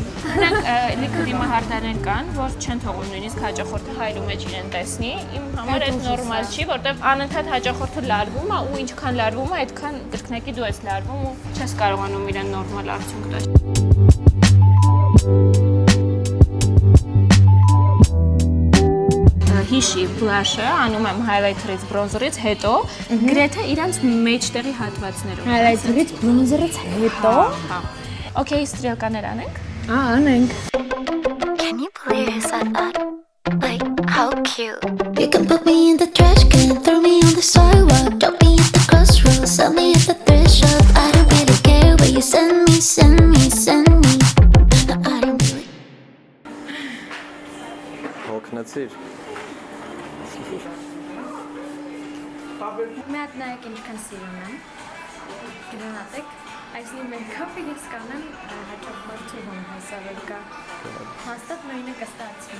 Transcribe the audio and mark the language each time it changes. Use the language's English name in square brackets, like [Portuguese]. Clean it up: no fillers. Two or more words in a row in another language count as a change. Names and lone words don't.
[Armenian] Նրանք լիքը դիմահարդարներ կան, որ չեն թողում նույնիսկ հաճախորդը հայրու մեջ իրեն տեսնի։ Իմ համար այդ նորմալ չի, որտեվ անընդհատ հաճախորդը լարվում է ու ինչքան լարվում է, այդքան կրկնակի դու ես լարվում ու չես կարողանում իրեն նորմալ արդյունք տալ։ Հիշի բլաշը անում եմ highlighter-ից, bronzer-ից հետո գրեթե իրանց մեջտեղի հատվածներում։ Highlighter-ից, bronzer-ից հետո։ Հա։ Okay, ստրիալկաներ անենք։ Անենք։ [English] Can you please like how cute? You can put me in the trash can, throw me on the sidewalk, drop me at the crossroads, sell me at the thrift shop. I don't really care where you send me, send me, send me. [Armenian] Ունեցիր։ Մի հատ նայեք ինչքան սիրուն եմ։ Գնացեք, այսինքն մեյքափը ես կանեմ հաճախորդում հեսավել կա։ Հաստատ նույնը կստացվի։